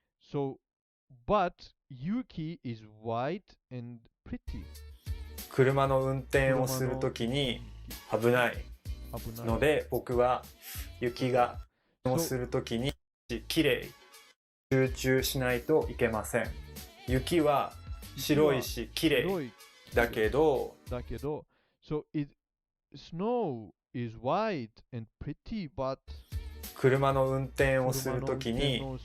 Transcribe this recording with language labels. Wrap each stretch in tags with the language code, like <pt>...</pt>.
<en>So, but Yuki is white and pretty.</en> <ja>車の運転をするときに危ないので、僕は雪がをするときに綺麗集中しないといけません。雪は白いし綺麗だけど、</ja> <en>so snow is white and pretty, but</en> <ja>車の運転をするときに、</ja>